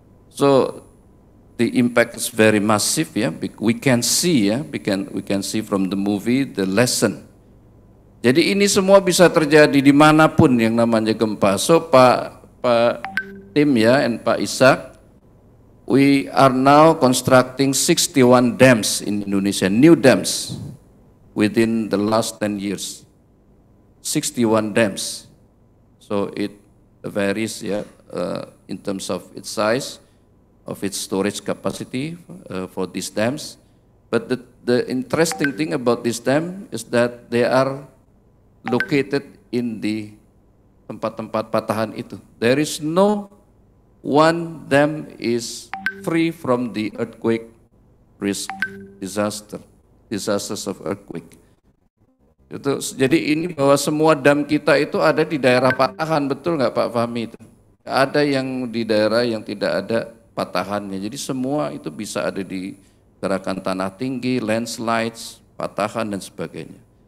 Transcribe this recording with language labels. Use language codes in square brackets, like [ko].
[en] So the impact is very massive, ya. We can see, ya, we can see from the movie the lesson. [id] Jadi ini semua bisa terjadi dimanapun yang namanya gempa. [en] So Pak Tim, ya, and Pak Ishak, we are now constructing 61 dams in Indonesia, new dams within the last 10 years. 61 dams. So it varies, yeah, in terms of its size, of its storage capacity for these dams. But the interesting thing about this dam is that they are located in the [id] tempat-tempat patahan itu. [en] There is no one dam is free from the earthquake risk, disasters of earthquake. [id] Itu, jadi ini bahwa semua dam kita itu ada di daerah patahan, betul nggak Pak Fahmi itu? Ada yang di daerah yang tidak ada patahannya, jadi semua itu bisa ada di gerakan tanah tinggi, landslides, patahan dan sebagainya.